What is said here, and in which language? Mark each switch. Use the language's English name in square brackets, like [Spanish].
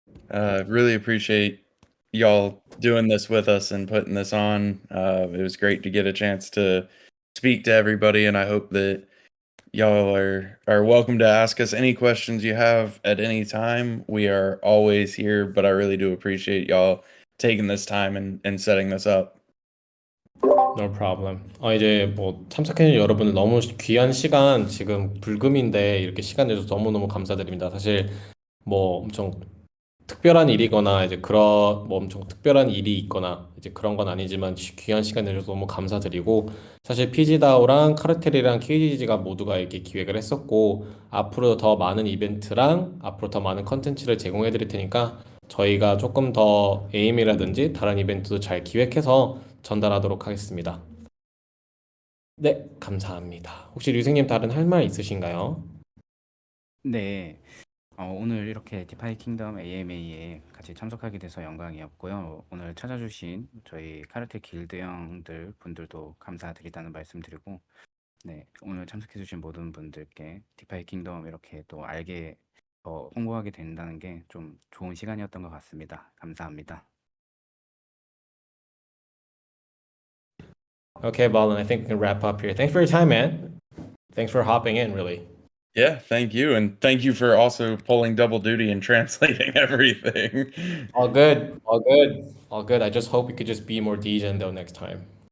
[English] Really appreciate y'all doing this with us and putting this on. It was great to get a chance to speak to everybody, and I hope that y'all are welcome to ask us any questions you have at any time. We are always here, but I really do appreciate y'all taking this time and setting this up. No problem. [Korean] 이제 뭐 참석해주신 여러분 너무 귀한 시간 지금 불금인데 이렇게 시간 내줘서 너무너무 감사드립니다. 사실 뭐 엄청 특별한 일이거나 이제 그런 뭐 엄청 특별한 일이 있거나 이제 그런 건 아니지만 귀한 시간 내줘서 너무 감사드리고 사실 피지다오랑 카르텔이랑 KGG가 모두가 이렇게 기획을 했었고 앞으로 더 많은 이벤트랑 앞으로 더 많은 컨텐츠를 제공해 드릴 테니까 저희가 조금 더 에임이라든지 다른 이벤트도 잘 기획해서 전달하도록 하겠습니다. 네, 감사합니다. 혹시 류생님 다른 할 말 있으신가요? 네. 오늘 이렇게 디파이 킹덤 AMA에 같이 참석하게 돼서 영광이었고요. 오늘 찾아주신 저희 카르텔 길드 형들 분들도 감사드리다는 말씀드리고, 네, 오늘 참석해주신 모든 분들께 디파이 킹덤 이렇게 또 알게 홍보하게 된다는 게 좀 좋은 시간이었던 것 같습니다. 감사합니다. [English] Okay, Balin, I think we can wrap up here. Thanks for your time, man. Thanks for hopping in, really. Yeah, thank you, and thank you for also pulling double duty and translating everything. All good, all good, all good. I just hope we could just be more degen though next time.